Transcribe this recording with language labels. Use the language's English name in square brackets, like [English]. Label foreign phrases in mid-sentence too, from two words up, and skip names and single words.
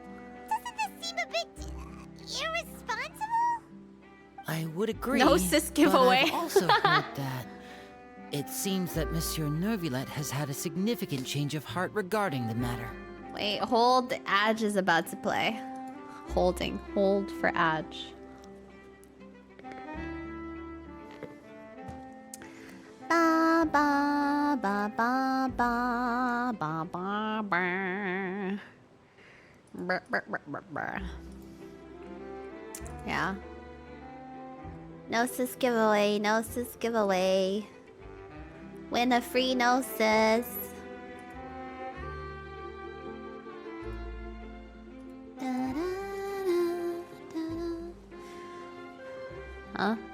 [English] Doesn't this seem a bit irresponsible? I would agree. Gnosis but giveaway. I've also heard that it seems that Monsieur Neuvillette has had a significant change of heart regarding the matter. Wait, hold. Adge is about to play. Holding. Hold for Adge. Ba ba ba ba ba ba ba ba. Brr, brr, brr, brr, brr. Yeah. Gnosis giveaway. Gnosis giveaway. Win a free gnosis. Huh?